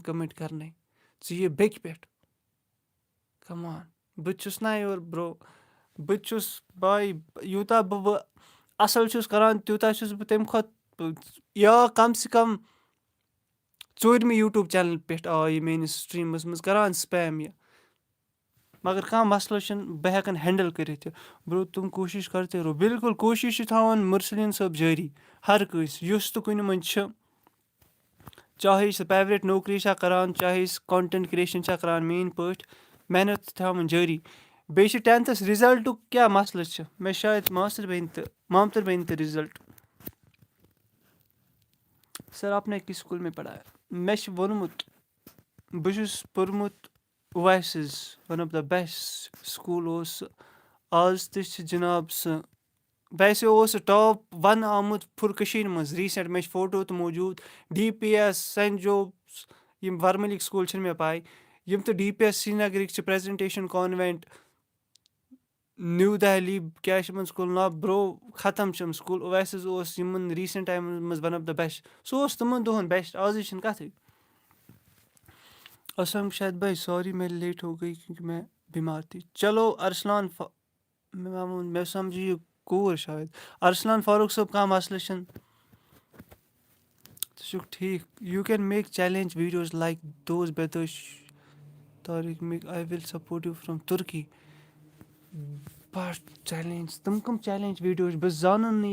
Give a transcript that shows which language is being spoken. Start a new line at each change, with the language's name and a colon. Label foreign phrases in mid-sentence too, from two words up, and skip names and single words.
Kashmiri: کَمٮ۪نٛٹ کَرنَے ژٕ یہِ بیٚکہِ پٮ۪ٹھ کَمان بہٕ تہِ چھُس نا یورٕ برو بہٕ تہِ چھُس باے یوٗتاہ بہٕ اَصٕل چھُس کَران تیوٗتاہ چھُس بہٕ تمہِ کھۄتہٕ یا کَم سے کَم 4مہِ یوٗٹیوٗب چَنلہِ پٮ۪ٹھ آو یہِ میٛٲنِس سِٹرٛیٖمَس منٛز کَران سٕپیم یہِ مگر کانٛہہ مَسلہٕ چھُنہٕ بہٕ ہٮ۪کَن ہٮ۪نٛڈٕل کٔرِتھ یہِ برو تِم
Urdu: کوٗشِش کَرتے رہو
Kashmiri: بِلکُل کوٗشِش چھِ تھاوان مُرسلیٖن صٲب جٲری ہر کٲنٛسہِ یُس تہٕ کُنہِ منٛز چھِ چاہے سُہ پرٛایویٹ نوکری چھا کَران چاہے سُہ
English: content creation
Kashmiri: چھا کَران میٛٲنۍ پٲٹھۍ محنت تھاوان جٲری. بیٚیہِ چھِ 10تھَس رِزَلٹُک کیٛاہ مَسلہٕ چھِ مےٚ شاید مامتٕر بیٚنہِ تہِ رِزَلٹ.
Urdu: سَر آپ نے کِس سکوٗل میں پَڑھایا
Kashmiri: مےٚ چھِ ووٚنمُت بہٕ چھُس پوٚرمُت اویسِز
English: one of the best school
Kashmiri: اوس سُہ آز تہِ چھِ جِناب سُہ ویسے اوس سُہ ٹاپ 1 آمُت فُل کٔشیٖرِ منٛز ریٖسٮ۪نٛٹ مےٚ چھِ فوٹو تہِ موٗجوٗد ڈی پی ایس سٮ۪نٛٹ جوبس یِم وَرمٔلِک سکوٗل چھِنہٕ مےٚ پَے یِم تہِ ڈی پی ایس سرینگرٕکۍ چھِ پرٛٮ۪زنٹیشن کانوٮ۪نٹ نِو دہلی کیٛاہ چھِ یِمن سکوٗلن ناو برو ختم چھِ یِم سکوٗل اویس حظ اوس یِمن ریٖسٮ۪نٛٹ ٹایمَن منٛز
English: one of the best
Kashmiri: سُہ اوس تِمن دۄہن بیسٹ آزٕے چھِنہٕ کَتھٕے
Urdu: اسلام شاہد بھائی سوری میں لیٹ ہو گئی کیونکہ میں بیمار تھی چلو ارسلان
Kashmiri: مےٚ سَمجھی یہِ کوٗر شاید ارسلان فاروق صٲب کانٛہہ مَسلہٕ چھُنہٕ ژٕ چھُکھ ٹھیٖک
English: you can make challenge videos like those
Kashmiri: بیدٲش طارق
English: make I will support you from Turkey but challenge
Kashmiri: تِم کٕم چیلینج ویٖڈیو چھِ بہٕ زانن نہٕ